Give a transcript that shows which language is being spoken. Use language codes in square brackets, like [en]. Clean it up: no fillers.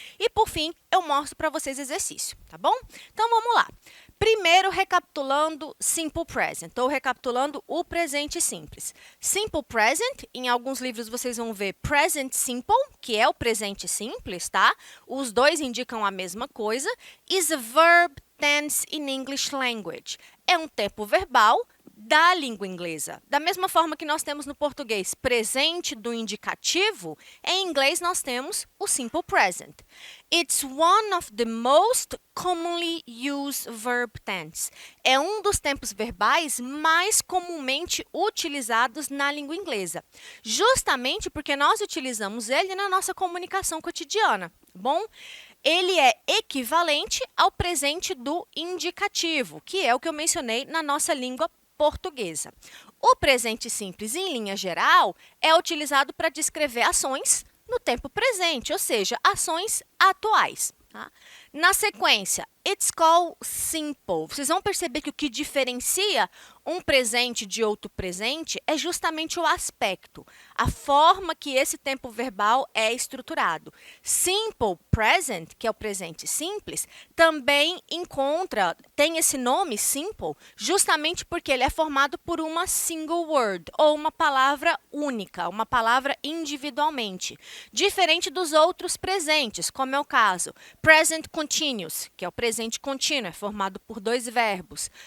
[pt] E, por fim, eu mostro para vocês exercício, tá bom? Então, vamos lá. Primeiro, recapitulando Simple Present, ou recapitulando o presente simples. Simple Present, em alguns livros vocês vão ver Present Simple, que é o presente simples, tá? Os dois indicam a mesma coisa. [en] Is a verb tense in English language. [pt] É um tempo verbal da língua inglesa. Da mesma forma que nós temos no português presente do indicativo, em inglês nós temos o simple present. [en] It's one of the most commonly used verb tense. [pt] É um dos tempos verbais mais comumente utilizados na língua inglesa, justamente porque nós utilizamos ele na nossa comunicação cotidiana, bom? Ele é equivalente ao presente do indicativo, que é o que eu mencionei na nossa língua portuguesa. O presente simples, em linha geral, é utilizado para descrever ações no tempo presente, ou seja, ações atuais. Tá? Na sequência, [en] it's called simple. [pt] Vocês vão perceber que o que diferencia um presente de outro presente é justamente o aspecto, a forma que esse tempo verbal é estruturado. Simple present, que é o presente simples, também tem esse nome simple, justamente porque ele é formado por uma single word, ou uma palavra única, uma palavra individualmente, diferente dos outros presentes, como é o caso present continuous, que é o presente contínuo, é formado por dois verbos.